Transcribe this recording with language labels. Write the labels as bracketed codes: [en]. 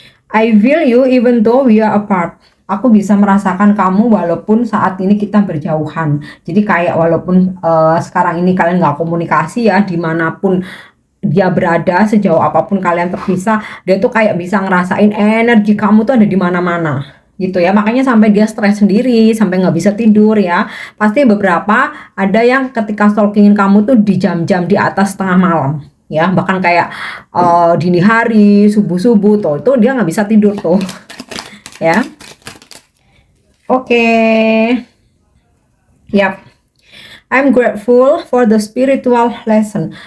[en] I feel you even though we are apart. [id] Aku bisa merasakan kamu walaupun saat ini kita berjauhan. Jadi kayak walaupun sekarang ini kalian nggak komunikasi ya, dimanapun dia berada, sejauh apapun kalian terpisah, dia tuh kayak bisa ngerasain energi kamu tuh ada di mana-mana gitu ya. Makanya sampai dia stres sendiri, sampai nggak bisa tidur ya. Pasti beberapa ada yang ketika stalkingin kamu tuh di jam-jam di atas tengah malam ya, bahkan kayak dini hari, subuh-subuh tuh, itu dia nggak bisa tidur tuh, ya. Oke, yap. [en] I'm grateful for the spiritual lesson.